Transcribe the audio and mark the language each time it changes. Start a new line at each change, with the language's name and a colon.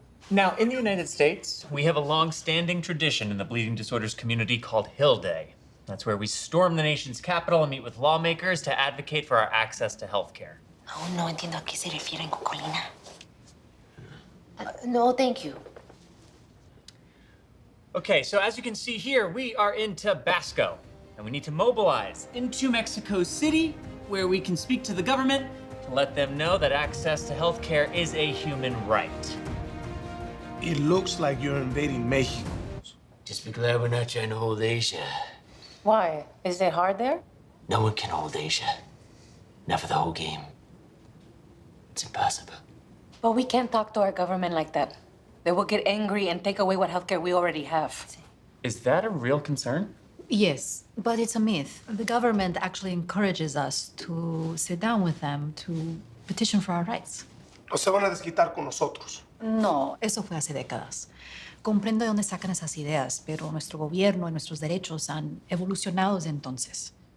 English: Now, in the United States, we have a long-standing tradition in the bleeding disorders community called Hill Day. That's where we storm the nation's capital and meet with lawmakers to advocate for our access to health care.
Spanish: Aún no entiendo a qué se refieren con colina.
English: No, thank you. Okay, so as you can see here, we are in Tabasco, and we need to mobilize into Mexico City, where we can speak to the government to let them know that access to health care is a human right. It looks like you're invading Mexico. Just be glad we're not trying to hold Asia. Why? Is it hard there? No one can hold Asia. Not for the whole game. It's impossible. But we can't talk to our government like that. They will get angry and take away what healthcare we already have. Is that a real concern? Yes, but it's a myth. The government actually encourages us to sit down with them to petition for our rights.
Spanish: No se van a desquitar con nosotros. No, eso fue hace décadas. Comprendo de dónde sacan esas ideas, pero nuestro gobierno y nuestros derechos han evolucionado desde entonces.